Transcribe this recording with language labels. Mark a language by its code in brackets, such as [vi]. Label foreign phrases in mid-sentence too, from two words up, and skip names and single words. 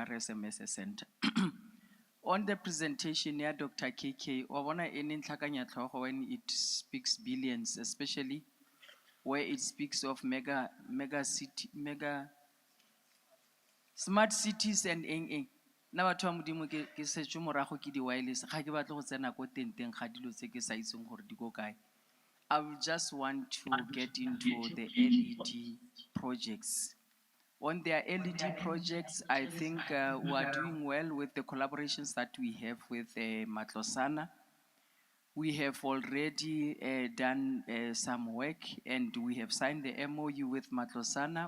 [en] RSM as a center. On the presentation here, Dr. KK, when it speaks billions, especially where it speaks of mega smart cities and eng. [tn] Na batho ba modimo ke setso morago ke di wireless ga ke batle go tsena ko teng ga dilo tse ke sa itseng gore di go kae. [en] I will just want to get into the LED projects. On their LED projects, I think we are doing well with the collaborations that we have with Matlosana. We have already done some work, and we have signed the MOU with Matlosana.